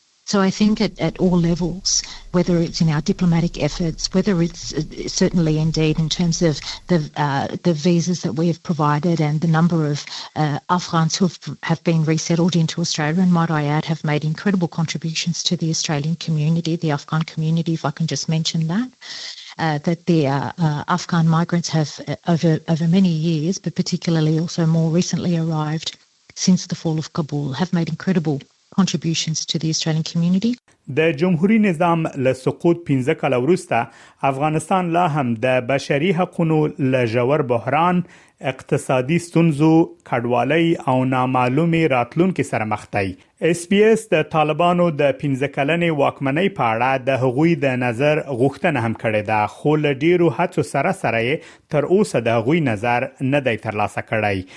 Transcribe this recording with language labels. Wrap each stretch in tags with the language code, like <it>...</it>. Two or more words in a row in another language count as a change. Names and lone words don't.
<en>So I think at all levels, whether it's in our diplomatic efforts, whether it's certainly indeed in terms of the visas that we have provided and the number of Afghans who have been resettled into Australia, and might I add, have made incredible contributions to the Australian community, the Afghan community, if I can just mention that. That the Afghan migrants have, over many years, but particularly also more recently arrived since the fall of Kabul, have made incredible contributions to the Australian community.</en> <ps>د جمهوریت نظام له سقوط 15 کال وروسته افغانستان لا هم د بشري حقوقو له ژور بحران، اقتصادي ستونزو، کډوالۍ او نامعلومې راتلونکو سره مخ دی. SBS د طالبانو د 15 کلنې واکمنۍ په اړه د هغوی د نظر غوښتنه هم کړې ده، خو له ډیرو هڅو سره تر اوسه د هغوی نظر نه دی ترلاسه کړی.</ps>